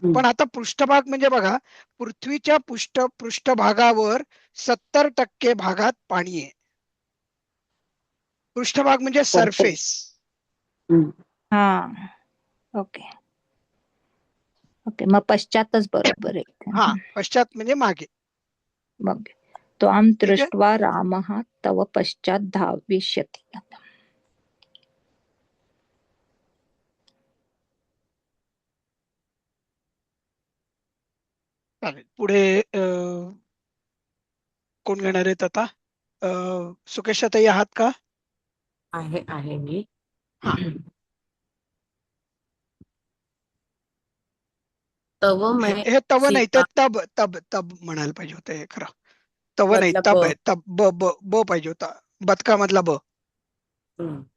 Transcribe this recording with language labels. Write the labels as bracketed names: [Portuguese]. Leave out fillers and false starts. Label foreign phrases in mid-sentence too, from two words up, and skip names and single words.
[Marathi] पण आता पृष्ठभाग म्हणजे बघा, पृथ्वीच्या पृष्ठभागावर 70% भागात पाणी आहे. पृष्ठभाग म्हणजे सरफेस. हा, ओके. ओके, मग पश्चातच बरोबर आहे. हा, पश्चात म्हणजे मागे. मग त्वाम ठीक आहे. [Sanskrit] दृष्ट्वा रामः तव पश्चात धाविष्यति. [Marathi] चालेल. पुढे कोण घेणार आहेत आता? सुकेशाताई आहात का? आहे मी. हा. [Sanskrit] तव मैं [Marathi] हे तव नाही, ते सीता. तब तब तब म्हणायला पाहिजे होतं. हे खरं तव नाही, मधला तब ब. आहे. तब ब ब ब पाहिजे होता. बदकामधला ब. हम्म.